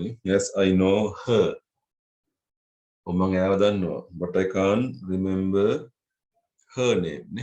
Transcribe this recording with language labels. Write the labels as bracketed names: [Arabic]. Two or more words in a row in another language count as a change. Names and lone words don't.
[English] Yes, I know her. [Sinhala] මම එයාව දන්නවා. [English] But I can't remember her name නේ.